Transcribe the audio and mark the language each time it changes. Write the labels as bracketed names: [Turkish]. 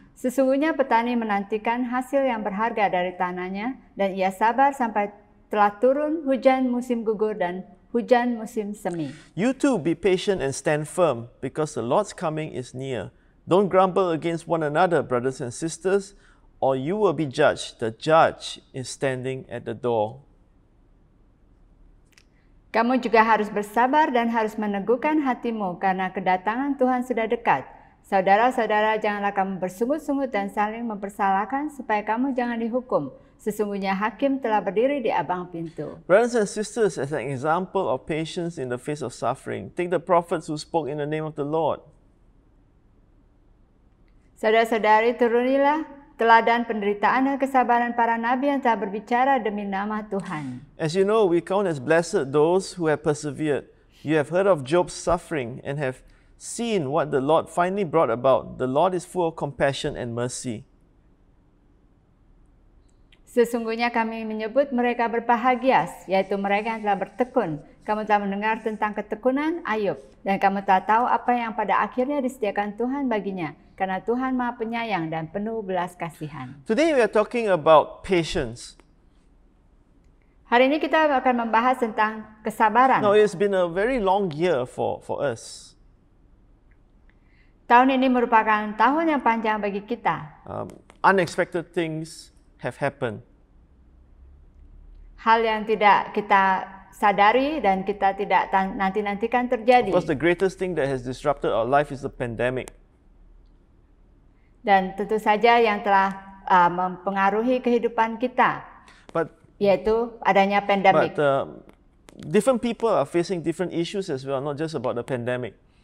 [Indonesian] Sesungguhnya petani menantikan hasil yang berharga dari tanahnya, dan ia sabar sampai telah turun hujan musim gugur dan hujan musim semi. [English] You too be patient and stand firm, because the Lord's coming is near. Don't grumble against one another, brothers and sisters, or you will be judged. The judge is standing at the door. [Indonesian] Kamu juga harus bersabar dan harus meneguhkan hatimu, karena kedatangan Tuhan sudah dekat. Saudara-saudara, janganlah kamu bersungut-sungut dan saling mempersalahkan, supaya kamu jangan dihukum. Sesungguhnya hakim telah berdiri di abang pintu. [English] Brothers and sisters, as an example of patience in the face of suffering, take the prophets who spoke in the name of the Lord. [Indonesian] Saudara-saudari, turunilah teladan penderitaan dan kesabaran para nabi yang telah berbicara demi nama Tuhan. [English] As you know, we count as blessed those who have persevered. You have heard of Job's suffering and have seen what the Lord finally brought about. The Lord is full of compassion and mercy. [Indonesian] Sesungguhnya kami menyebut mereka berbahagia, yaitu mereka yang telah bertekun. Kamu telah mendengar tentang ketekunan Ayub, dan kamu telah tahu apa yang pada akhirnya disediakan Tuhan baginya, karena Tuhan Maha Penyayang dan penuh belas kasihan. [English] Today we are talking about patience. [Indonesian] Hari ini kita akan membahas tentang kesabaran. [English] Now, it's been a very long year for us. [Indonesian] Tahun ini merupakan tahun yang panjang bagi kita. [English] Unexpected things have happened. [Indonesian] Hal yang tidak kita sadari dan kita tidak nanti-nantikan terjadi. [English] Of course, the greatest thing that has disrupted our life is the pandemic. [Indonesian] Dan tentu saja yang telah mempengaruhi kehidupan kita, yaitu adanya pandemik. [English] But different people are facing different issues as well, not just about the pandemic.